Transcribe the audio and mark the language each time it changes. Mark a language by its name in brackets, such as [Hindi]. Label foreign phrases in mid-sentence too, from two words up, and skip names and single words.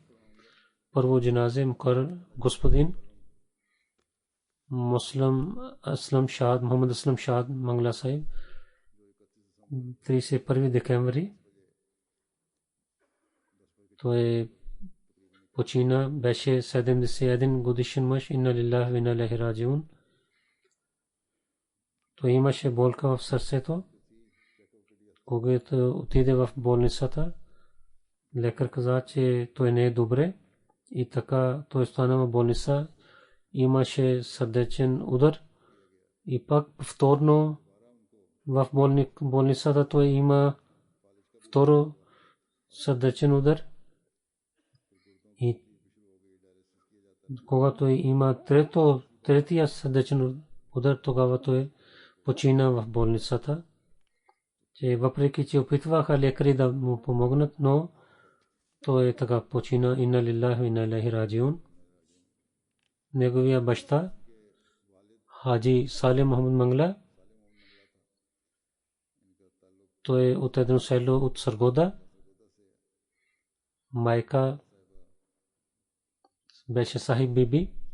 [Bulgarian] Първо джаназе господин Муслим Аслам Шад, Мухаммад Аслам Шад Мангла Сайб, 31 декември. Той почина, беше 71 годишен мъж. [Arabic] إنا لله وإنا إليه راجعون. [Bulgarian] Той имаше болка в сърцето. Когато отиде в болницата, лекар каза, че той не е добре и така той стана в болница. Имаше сърдечен удар и пак повторно в болницата той има второ сърдечен удар. И когато има третия сърдечен удар, тогава той почина в болницата. Че въпреки че опитваха лекари да му помогнат, но той така почина. [Arabic] إنا لله وإنا إليه راجعون. [Bulgarian] Неговия баща Хаджи Салим Мухаммад Мангла, той от едно село от Саргода. майка беше Сахиб Биби.